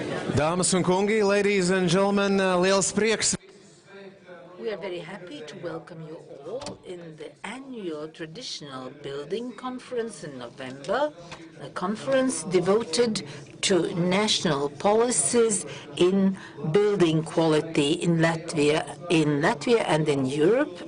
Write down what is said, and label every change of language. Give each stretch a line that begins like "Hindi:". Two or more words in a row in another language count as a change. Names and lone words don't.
Latvian: Dāmas un kungi,
English: ladies and gentlemen,
Latvian: liels prieks.
English: We are very happy to welcome you all in the annual traditional building conference in November, a conference devoted to national policies in building quality in Latvia and in Europe.